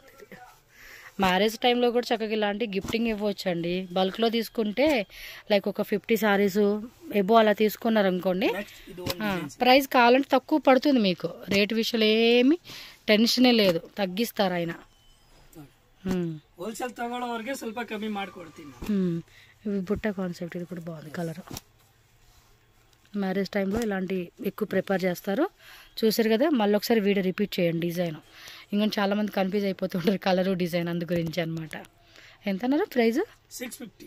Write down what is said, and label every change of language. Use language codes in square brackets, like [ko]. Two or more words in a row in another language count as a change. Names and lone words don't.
[te] మ్యారేజ్ టైంలో కూడా చక్కగా ఇలాంటి గిఫ్టింగ్ ఇవ్వచ్చు అండి. బల్క్లో తీసుకుంటే లైక్ ఒక 50 సారీస్ ఎబో అలా తీసుకున్నారు అనుకోండి, ప్రైస్ కావాలంటే తక్కువ పడుతుంది మీకు. రేట్ విషయంలో ఏమి టెన్షనే లేదు, తగ్గిస్తారు ఆయన. [kn] హోల్సేల్ తಗೊಳ್ಳೋರಿಗೆ ಸ್ವಲ್ಪ ಕಮ್ಮಿ ಮಾಡ್ಕೊಡ್ತೀನಿ. [te] ఇవి బుట్ట కాన్సెప్ట్, ఇది కూడా బాగుంది కలర్. మ్యారేజ్ టైంలో ఇలాంటి ఎక్కువ ప్రిపేర్ చేస్తారు. చూసారు కదా, మళ్ళీ ఒకసారి [en] video repeat [te] చేయండి. డిజైన్ ఇంకా చాలామంది కన్ఫ్యూజ్ అయిపోతుంటారు కలరు డిజైన్, అందు గురించి అనమాట. ఎంత అన్నారు ప్రైస్? 650